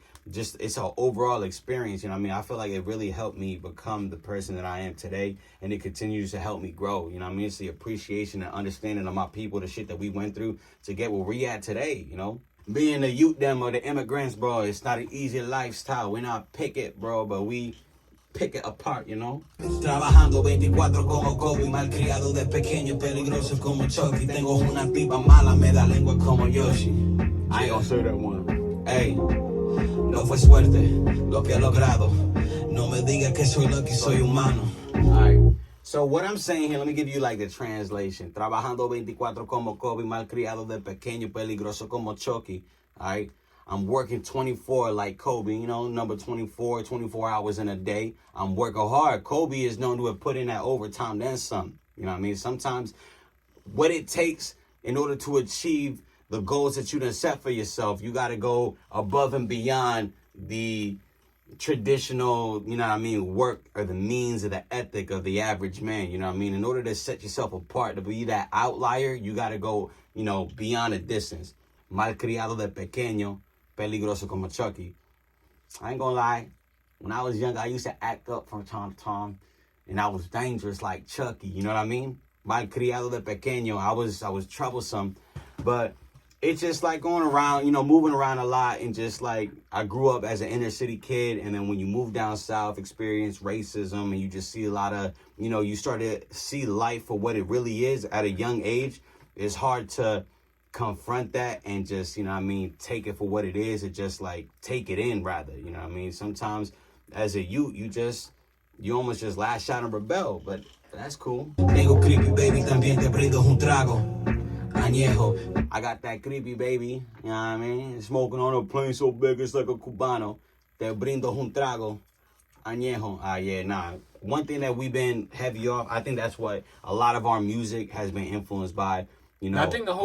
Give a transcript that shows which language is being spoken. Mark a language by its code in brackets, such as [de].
[en] Just it's an overall experience, you know what I mean? I feel like it really helped me become the person that I am today, and it continues to help me grow, you know what I mean? It's the appreciation and understanding of my people, the shit that we went through to get where we at today, you know? Being the youth them or the immigrants, bro, it's not an easy lifestyle. We not pick it, bro, but we pick it apart, you know? [es] Trabajando 24 como Kobe, malcriado de pequeño, peligroso como Chucky. Tengo una tipa mala, me da lengua como Yoshi. [en] I ain't gonna say that one. [es] Ey, no fue suerte lo que he logrado. No me digas que soy lucky, soy humano. [en] Alright. So what I'm saying here, let me give you like the translation. [es] Trabajando 24 como Kobe, malcriado de pequeño, peligroso como Chucky. [en] Alright? I'm working 24 like Kobe, you know, number 24 hours in a day. I'm working hard. Kobe is known to have put in that overtime, then some. You know what I mean? Sometimes what it takes in order to achieve the goals that you done set for yourself, you got to go above and beyond the traditional, you know what I mean, work or the means or the ethic of the average man, you know what I mean? In order to set yourself apart, to be that outlier, you got to go, you know, beyond a distance. [es] Malcriado de pequeño, peligroso como Chucky. [en] I ain't gonna lie, when I was young, I used to act up from time to time, and I was dangerous like Chucky, you know what I mean? [es] Malcriado de pequeño, [en] I was troublesome, but it's just like going around, you know, moving around a lot, and just like I grew up as an inner city kid, and then when you move down south, experience racism, and you just see a lot of, you know, you start to see life for what it really is at a young age. It's hard to confront that and just, you know what I mean, take it for what it is, and just like take it in rather, you know what I mean? Sometimes as a youth, you almost just lash out and rebel, but that's cool. [es] Tengo [en] creepy baby, [es] también te brindo un trago. Añejo. [en] I got that creepy baby, you know what I mean? Smoking on a plane so big it's like a cubano. [es] Te brindo un trago. Añejo. Yeah, nah. [en] One thing that we've been heavy off, I think that's what a lot of our music has been influenced by. You know, I think the whole